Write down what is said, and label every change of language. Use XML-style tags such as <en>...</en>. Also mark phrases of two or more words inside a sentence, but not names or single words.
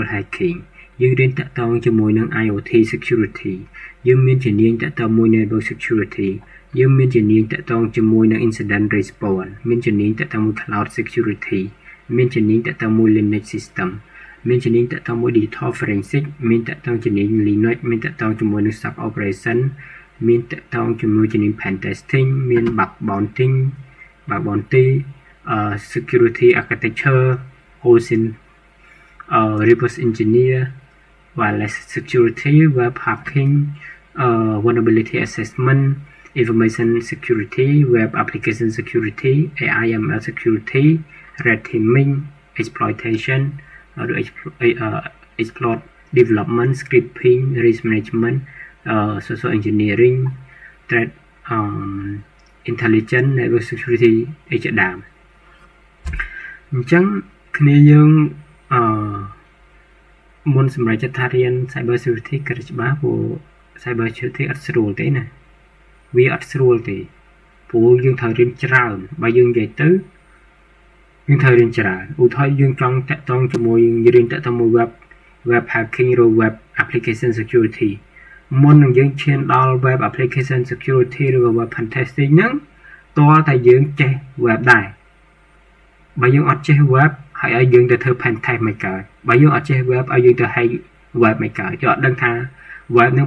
<km>Hacking យើងរៀនតាក់ទងជាមួយនឹង</km> <en>IoT Security</en> <km>យើងមានជំនាញតាក់ទងមួយ</km> <en>Network Security</en> <km>យើងមានជំនាញតាក់ទង ជាមួយនឹង</km> <en>Incident Response</en> <km>មានជំនាញតាក់ទងមួយ</km> <en>Cloud Security</en> <km>មានជំនាញតាក់ទងមួយ Linux System មានជំនាញតាក់ទងមួយ</km> <en>Digital Forensic</en> <km>មានតាក់ទងជំនាញ Linux មានតាក់ទងជាមួយនឹង</km> <en>Sub Operation</en> <km>មានតាក់ទងជាមួយជំនាញ</km> <en>Pen Testing មាន Bug Bounty Security Architecture OSINT Reverse Engineer Wireless Security Web Hacking Vulnerability Assessment Information Security Web Application Security AI/ML Security Red Teaming Exploitation Exploit Development Scripting Risk Management Social Engineering Threat Intelligence Network Security</en> <km>អីជាដើមអញ្ចឹងគ្នាយើង មុនសម្រាប់ចិត្តថារៀន</km> <en>Cyber Security</en> <km>ក៏ច្បាស់ព្រោះ</km> <en>Cyber Security</en> <km>អត់ស្រួលទេណាវាអត់ស្រួលទេព្រោះយើងត្រូវរៀនច្រើនបើយើងនិយាយទៅយើងត្រូវរៀនច្រើនឧទាហរណ៍យើងចង់តាក់ទងជាមួយរៀនតាក់ទងមួយ</km> <en>web hacking</en> <km>ឬ</km> <en>web application</en> <km>security មុននឹងយើងឈានដល់</km> <en>web application security</en> <km>ឬ</km> <en>web pen testing</en> <km>ហ្នឹងតើតែយើងចេះ web ដែរបើយើងអត់ចេះ web ហើយឲ្យយើងទៅធ្វើ</km> <en>pen test</en> <km>មិនកើតបើយើងអត់ចេះ web ឲ្យយើងទៅ</km> <en>hack web</en> <km>មិនកើតយើងអត់ដឹងថា web ហ្នឹង</km>